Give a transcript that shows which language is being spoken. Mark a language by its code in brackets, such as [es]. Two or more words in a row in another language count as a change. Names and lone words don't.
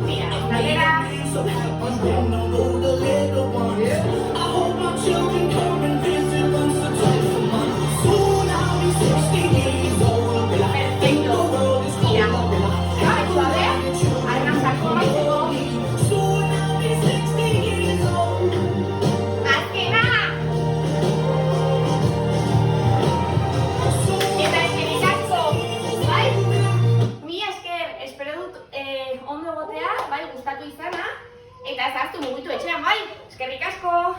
[en] I made a man so happy when I know the little ones. I hope my children come and visit once or twice a month. Soon I'll be 60 years old. I think the world is cold. Soon I'll be 60 years old. [eu] Eta eskerrik asko, bai? Mila esker, espero dut ondo egotea, bai, gustatu izana, eta ez hartu mugitu etxean, bai? Eskerrik asko!